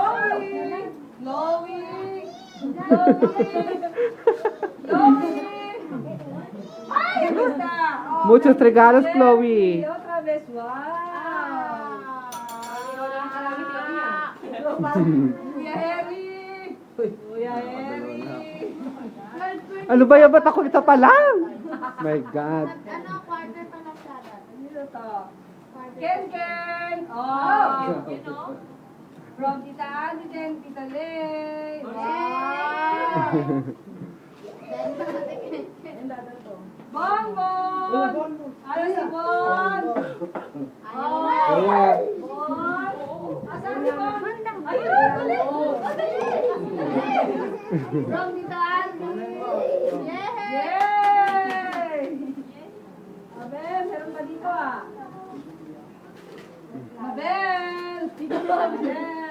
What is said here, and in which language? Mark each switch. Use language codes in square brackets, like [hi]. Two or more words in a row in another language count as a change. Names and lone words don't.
[tl] Chloe! Chloe! Ay, basta! Oh, [es] Muchos regalos, Jerry, Chloe. Otra vez, [tl] wow! Kuya Harry! Kuya Harry! Ano ba yan? Ba't ako ito pa lang? [en] My God. [tl] Ano, quarter pa lang siya dati. Dito to. Ken Ken! Oh! [en] You know? From Tita Adi and Tita Lay! Wow! Bon Bon! [tl] Ano si Bon? Oh! Bon! Asan si Bon? Ayun! Dali! Dali! From Tita Adi! Yay! Abel, meron pa dito ah. Abel! Tito Abel!